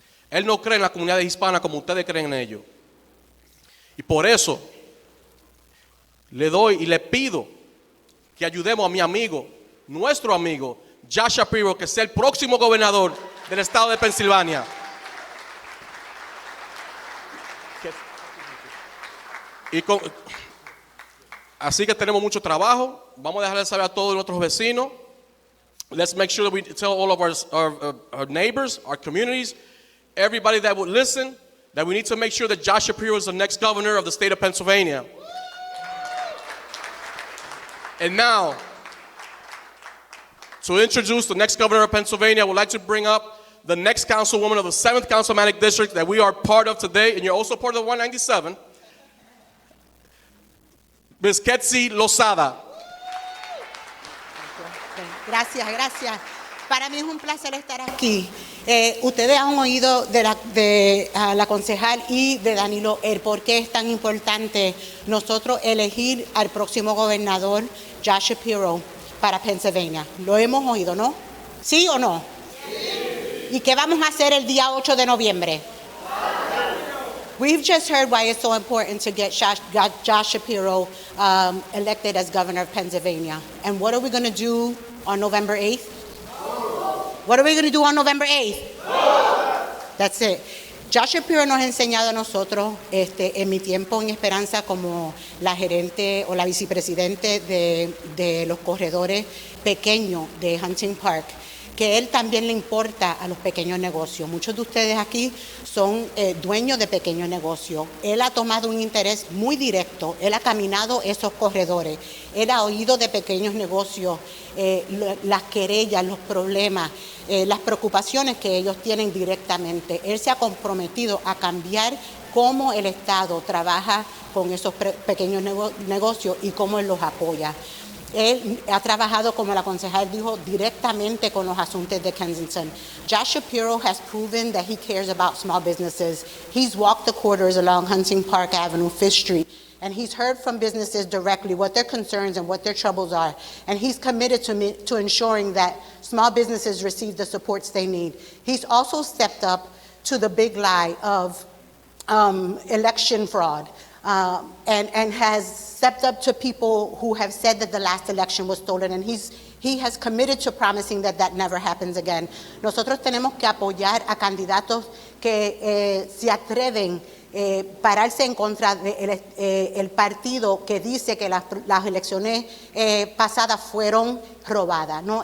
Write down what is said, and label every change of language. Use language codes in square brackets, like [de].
[es] Él no cree en la comunidad hispana como ustedes creen en ellos. Y por eso le doy y le pido que ayudemos a mi amigo, nuestro amigo, Josh Shapiro, que sea el próximo gobernador del estado de Pensilvania. Así que tenemos mucho trabajo. Vamos a dejarle saber a todos nuestros vecinos. [en] Let's make sure that we tell all of our neighbors, our communities, everybody that would listen, that we need to make sure that Josh Shapiro is the next governor of the state of Pennsylvania. And now, to introduce the next governor of Pennsylvania, I would like to bring up the next councilwoman of the 7th Councilmanic District that we are part of today, and you're also part of the 197, Ms. Ketsi Lozada. [es] Gracias, gracias. Para mí es un placer estar aquí. Ustedes han oído de la concejal y de Danilo el por qué es tan importante nosotros elegir al próximo gobernador, Josh Shapiro, para Pennsylvania. Lo hemos oído, ¿no? ¿Sí o no? Sí. ¿Y qué vamos a hacer el día 8 de noviembre? [en] We've just heard why it's so important to get Josh Shapiro elected as governor of Pennsylvania. And what are we going to do on November 8th? What are we going to do on November 8th? That's it. [es] Josh Shapiro nos ha enseñado a nosotros, en mi tiempo en Esperanza, como la gerente o la vicepresidente de los corredores pequeños de Hunting Park, que él también le importa a los pequeños negocios. Muchos de ustedes aquí son dueños de pequeños negocios. Él ha tomado un interés muy directo, él ha caminado esos corredores, él ha oído de pequeños negocios, las querellas, los problemas, las preocupaciones que ellos tienen directamente. Él se ha comprometido a cambiar cómo el Estado trabaja con esos pequeños negocios y cómo él los apoya. Él ha trabajado, como la concejal dijo, directamente con los asuntos de Kensington. [en] Josh Shapiro has proven that he cares about small businesses. He's walked the corridors along Hunting Park Avenue, 5th Street, and he's heard from businesses directly what their concerns and what their troubles are. And he's committed to ensuring that small businesses receive the supports they need. He's also stepped up to the big lie of election fraud. And has stepped up to people who have said that the last election was stolen, and he has committed to promising that that never happens again. [es] Nosotros tenemos que apoyar a candidatos que se atreven pararse en contra del partido que dice que las elecciones pasadas fueron robadas, ¿no?